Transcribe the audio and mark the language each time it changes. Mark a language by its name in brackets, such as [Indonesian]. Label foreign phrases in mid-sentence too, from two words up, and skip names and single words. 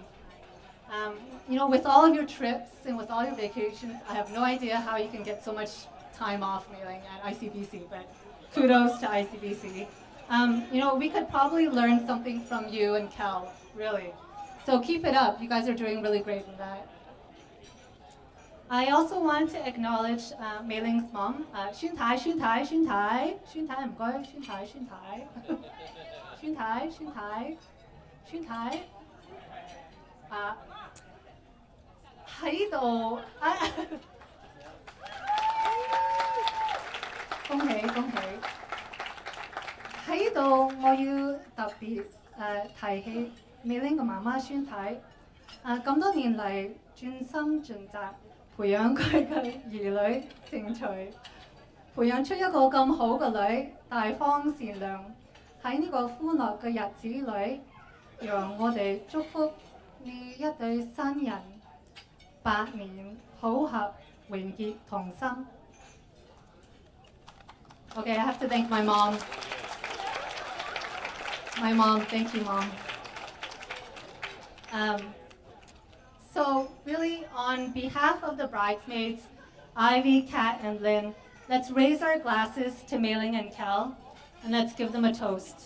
[English] You know, with all of your trips and with all your vacations, I have no idea how you can get so much time off mailing at ICBC, but kudos to ICBC. You know, we could probably learn something from you and Kel, really. So keep it up. You guys are doing really great in that. I also want to acknowledge Mei Ling's mom. Xun Tai, Xun Tai, Xun Tai. Xun Tai, Xun Tai, Xun Tai. Xun Tai, Xun Tai, Xun Tai. [Cantonese] 啊喺度啊，恭喜恭喜！喺度我要特別提起美玲嘅媽媽孫太，咁多年嚟專心盡責培養佢嘅兒女成才，培養出一個咁好嘅女，大方善良。喺呢個歡樂嘅日子裏，讓我哋祝福呢一對新人百年好合、永結同心。 [English] Okay, I have to thank my mom. My mom, thank you, Mom. So really, on behalf of the bridesmaids, Ivy, Kat, and Lynn, let's raise our glasses to Mei Ling and Kel, and let's give them a toast.